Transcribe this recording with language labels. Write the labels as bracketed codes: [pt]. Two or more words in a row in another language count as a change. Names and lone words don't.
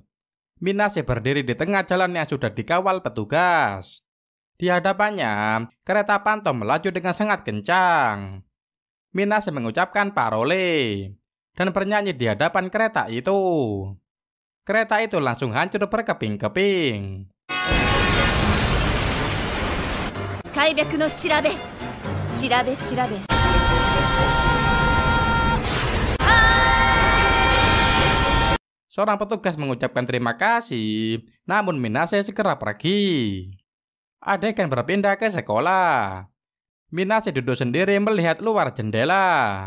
[id] Minase berdiri di tengah jalan yang sudah dikawal petugas. Di hadapannya, kereta Pantom melaju dengan sangat kencang. Minase mengucapkan parole dan bernyanyi di hadapan kereta itu. Kereta itu langsung hancur berkeping-keping. [ja] 開闢の調べ調べ [id] Seorang petugas mengucapkan terima kasih, namun Minase segera pergi. Adegan berpindah ke sekolah. Minase duduk sendiri melihat luar jendela.